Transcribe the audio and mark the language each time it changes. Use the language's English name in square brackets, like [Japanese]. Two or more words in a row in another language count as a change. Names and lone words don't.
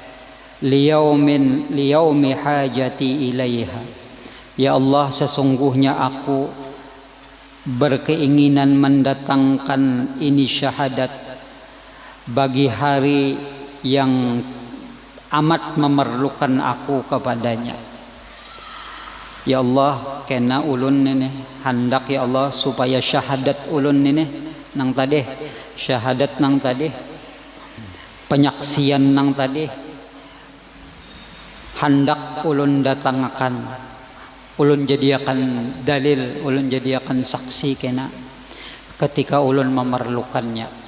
[Arabic] ليوم حاجتي إليها, [Indonesian] ya Allah sesungguhnya aku berkeinginan mendatangkan ini syahadat bagi hari yang amat memerlukan aku kepadanya. Ya Allah, [Banjar] kena ulun ini hendak ya Allah supaya syahadat ulun ini nang tadi, syahadat nang tadi, penyaksian nang tadi, hendak ulun datangkan, ulun jadiakan dalil, ulun jadiakan saksi kena ketika ulun memerlukannya.